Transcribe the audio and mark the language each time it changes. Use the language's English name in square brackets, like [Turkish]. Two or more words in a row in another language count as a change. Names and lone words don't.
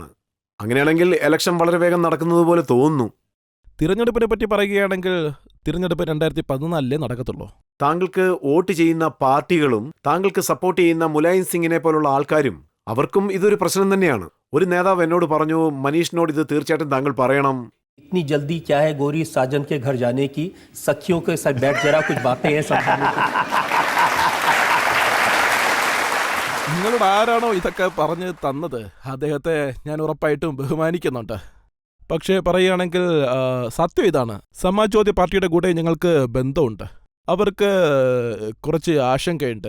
[Malayalam] അങ്ങനെയാണെങ്കിൽ ഇലക്ഷൻ വളരെ വേഗം നടക്കുന്നത് പോലെ തോന്നുന്നു. തിരഞ്ഞെടുപ്പിനെ പറ്റി പറയുകയാണെങ്കിൽ തിരഞ്ഞെടുപ്പ് 2014 നടക്കത്തുള്ളൂ. താങ്കൾക്ക് വോട്ട് ചെയ്യുന്ന പാർട്ടികളും താങ്കൾക്ക് സപ്പോർട്ട് ചെയ്യുന്ന മുലായം സിംഗിനെ പോലുള്ള ആൾക്കാരും അവർക്കും ഇതൊരു പ്രശ്നം തന്നെയാണ്. ഒരു നേതാവ് എന്നോട് പറഞ്ഞു, മനീഷിനോട് ഇത് തീർച്ചയായിട്ടും താങ്കൾ പറയണം. [Hindi] इतनी जल्दी क्या है गौरी साजन के घर जाने की, सखियों के साथ बैठ जरा कुछ बातें हैं समझाने की. [Malayalam] നിങ്ങളോട് ആരാണോ ഇതൊക്കെ പറഞ്ഞു തന്നത് അദ്ദേഹത്തെ ഞാൻ ഉറപ്പായിട്ടും ബഹുമാനിക്കുന്നുണ്ട്. പക്ഷേ പറയുകയാണെങ്കിൽ സത്യം ഇതാണ്, സമാജ്വാദി പാർട്ടിയുടെ കൂടെ ഞങ്ങൾക്ക് ബന്ധമുണ്ട്. അവർക്ക് കുറച്ച് ആശങ്കയുണ്ട്.